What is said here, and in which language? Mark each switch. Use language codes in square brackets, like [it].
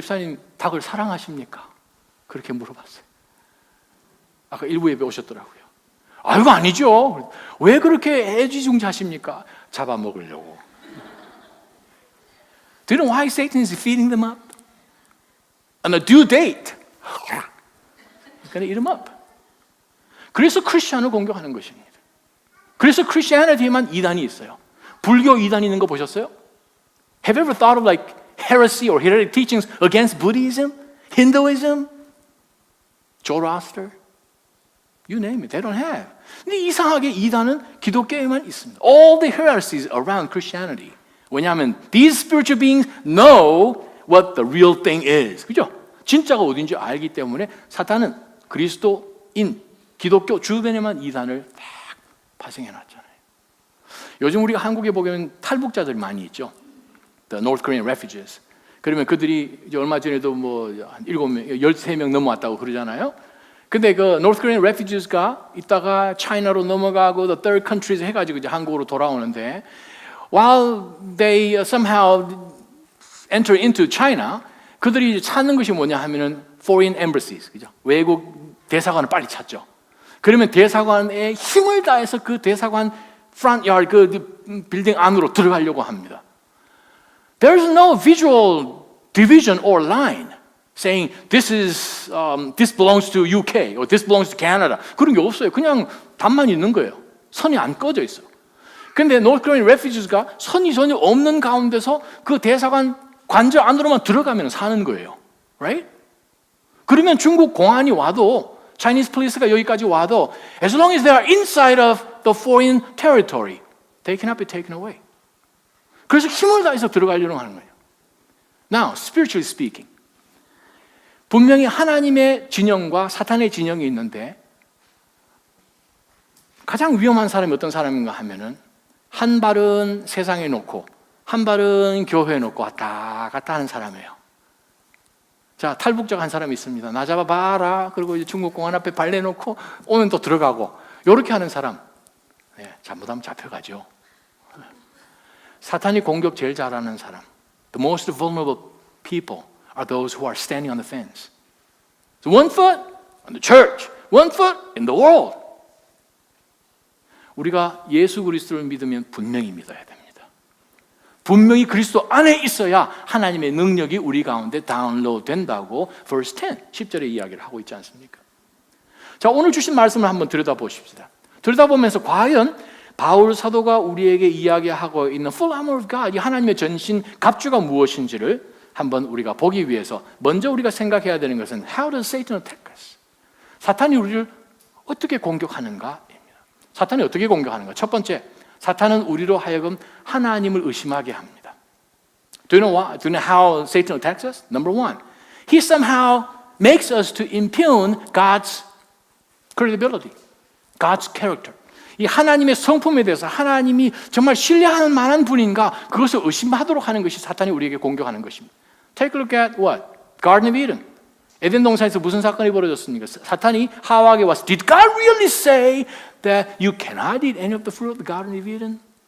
[ko] 집사님 닭을 사랑하십니까? 그렇게 물어봤어요. 아까 일부 예배 오셨더라고요. 아이고 아니죠. 왜 그렇게 애지중지하십니까? 잡아먹으려고. [en] Do you know why Satan is feeding them up? On a due date. Gonna eat them up. [ko] 그래서 크리스천을 공격하는 것입니다. 그래서 크리스천에만 이단이 있어요. 불교 이단이 있는 거 보셨어요? [en] Have you ever thought of like heresy or heretic teachings against Buddhism, Hinduism, Zoroaster? You name it, they don't have. [ko] 근데 이상하게 이단은 기독교에만 있습니다. [en] All the heresies around Christianity. [ko] 왜냐하면 [en] these spiritual beings know what the real thing is. [ko] 그죠? 진짜가 어딘지 알기 때문에 사탄은 그리스도인 기독교 주변에만 이단을 딱 파생해 놨잖아요. 요즘 우리가 한국에 보면 탈북자들 많이 있죠. [en] The North Korean refugees. [ko] 그러면 그들이 이제 얼마 전에도 뭐 한 7명, 13명 넘어왔다고 그러잖아요. 근데 그 North Korean refugees가 이따가 차이나로 넘어가고 [en] the third countries [ko] 해가지고 이제 한국으로 돌아오는데 [en] while they somehow enter into China, [ko] 그들이 찾는 것이 뭐냐 하면은 [en] foreign embassies, [ko] 그죠? 외국 대사관을 빨리 찾죠. 그러면 대사관에 힘을 다해서 그 대사관 front yard 그 빌딩 안으로 들어가려고 합니다. [en] There is no visual division or line saying this belongs to UK or this belongs to Canada. [ko] 그런 게 없어요. 그냥 답만 있는 거예요. 선이 안 꺼져 있어요. 근데 North Korean refugees가 선이 전혀 없는 가운데서 그 대사관 관저 안으로만 들어가면 사는 거예요. [en] Right? [ko] 그러면 중국 공안이 와도 [en] Chinese police가 [ko] 여기까지 와도 [en] as long as they are inside of the foreign territory, they cannot be taken away. [ko] 그래서 힘을 다해서 들어가려고 하는 거예요. [en] Now, spiritually speaking, [ko] 분명히 하나님의 진영과 사탄의 진영이 있는데 가장 위험한 사람이 어떤 사람인가 하면은 한 발은 세상에 놓고 한 발은 교회에 놓고 왔다 갔다 하는 사람이에요. 자, 탈북자가 한 사람이 있습니다. 나 잡아봐라. 그리고 이제 중국 공안 앞에 발내 놓고 오면 또 들어가고 이렇게 하는 사람, 네, 잘못하면 잡혀가죠. 사탄이 공격 제일 잘하는 사람, [en] the most vulnerable people are those who are standing on the fence. So one foot on the church, one foot in the world. [ko] 우리가 예수 그리스도를 믿으면 분명히 믿어야 됩니다. 분명히 그리스도 안에 있어야 하나님의 능력이 우리 가운데 다운로드 된다고 verse 10, 10절의 이야기를 하고 있지 않습니까? 자, 오늘 주신 말씀을 한번 들여다보십시다. 들여다보면서 과연 바울 사도가 우리에게 이야기하고 있는 [en] full armor of God, [ko] 이 하나님의 전신 갑주가 무엇인지를 한번 우리가 보기 위해서 먼저 우리가 생각해야 되는 것은 [en] how does Satan attack us? [ko] 사탄이 우리를 어떻게 공격하는가입니다. 사탄이 어떻게 공격하는가? 첫 번째, 사탄은 우리로 하여금 하나님을 의심하게 합니다. [en] Do you know why? Do you know how Satan attacks us? Number one, he somehow makes us to impugn God's credibility, God's character. [ko] 이 하나님의 성품에 대해서 하나님이 정말 신뢰하는 만한 분인가 그것을 의심하도록 하는 것이 사탄이 우리에게 공격하는 것입니다. [en] Take a look at what? Garden of Eden. [ko] 에덴 동산에서 무슨 사건이 벌어졌습니까? 사탄이 하와에게 와서 [en] Did God really say that you cannot eat any of the fruit of the Garden of Eden?